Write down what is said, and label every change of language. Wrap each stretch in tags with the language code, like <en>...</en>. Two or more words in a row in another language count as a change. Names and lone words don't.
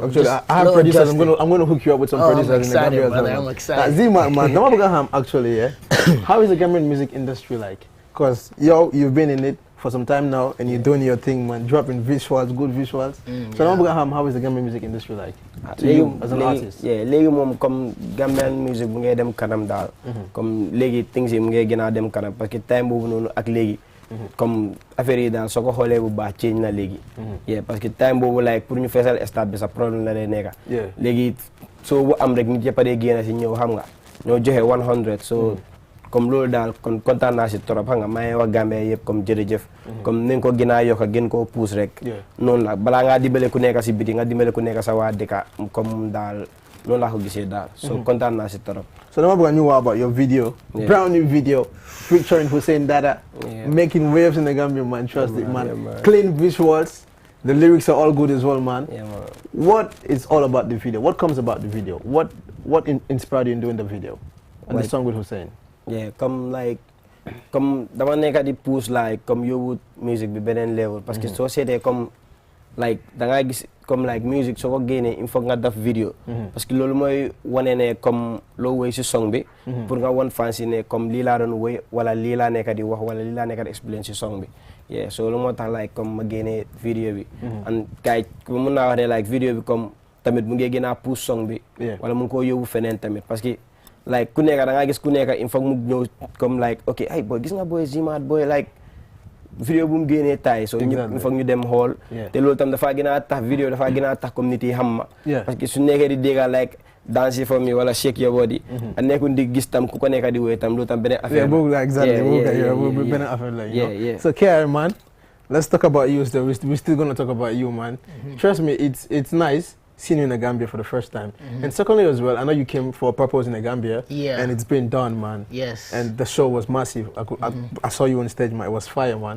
<en>actually, I have producers. I'm gonna hook you up with some producers. I'm excited, in the brother. Gambia as well. I'm excited. Zima, man, actually, yeah. How is the Gambian music industry like? Because you've been in it for some time now, and you're doing your thing, man, dropping visuals, good visuals. So how is the Gambian music industry like to you as an artist? Yeah,</en> <wo>léegi moom comme</wo> <en>Gambian music</en> <wo>mu ngay dem kanam daal. Comme léegi things yi mu ngay gën a dem kanam</wo> <fr>parce que</fr> <wo>time boobu noonu ak léegi. Comme affaire yi daal soo ko xoolee bu baax change na léegi. Yeah,</wo> <fr>parce que</fr> <wo>time boobu like pour ñu feesal stade bi sa problème la lay nekka. Léegi soo bu am rek ñu jëpp a dee génn si ñëw xam nga ñoo joxe 100 so comme loolu daal kon kontaan naa si trop xam nga maa ngi wax Gambia yëpp comme jërëjëf. Comme nañ ko gën a yokk gën koo pousse rek. Noonu la balaa ngaa dimbale ku nekk si biti nga dimbale ku nekk sa waa dëkka comme daal noonu laa ko gisee daal. So kontaan naa si trop.</wo> <en>So now we're know about your video, brand new video, featuring Hussein Dada, making waves in the Gambia, man. Trust it, man. Clean visuals, the lyrics are all good as well, man. What is all about the video? What comes about the video? What inspired you in doing the video and the song with Hussein? Yeah, come dama nekk di push like comme yóbbu music bi beneen level</en> <fr>parce que</fr> <en>soo seetee comme like da ngaa gis comme like music soo ko génnee</en> <fr>il faut</fr> <en>nga def vidéo</en> <fr>parce que</fr> <en>loolu mooy wane ne comme loo woy si song bi pour nga won fans yi ne comme lii laa doon woy wala lii laa nekk di wax wala lii laa nekk di explain si song bi yeah so loolu moo tax like comme ma génnee vidéo bi and kay mun naa wax ne like vidéo bi comme tamit mu ngi gën a push song bi wala mu ngi koo yóbbu feneen tamit</en> <fr>parce que</fr> <en>like ku nekk da ngaa gis ku nekk</en> <fr>il faut</fr> <en>mu ñëw comme like ok ay boy gis nga boy Zima boy like vidéo bu mu génnee taay so ñëpp</en> <fr>il faut</fr> <en>ñu dem xool te loolu tam dafa gën a tax vidéo dafa gën a tax comme nit yi xam ma</en> <fr>parce que</fr> <en>su nekkee di dégga like dance for me wala shake your body a nekkul di gis tam ku ko nekk di woy tam loolu tam beneen affaire</en> <wo>boobu la exactly beneen affaire la</wo> <en>so Care, man, let's talk about you still. We're still gonna talk about you, man. Trust me, it's nice seeing you in the Gambia for the first time. And secondly as well, I know you came for a purpose in the Gambia. Yeah. And it's been done, man. Yes. And the show was massive. I saw you on stage, man. It was fire, man.</en>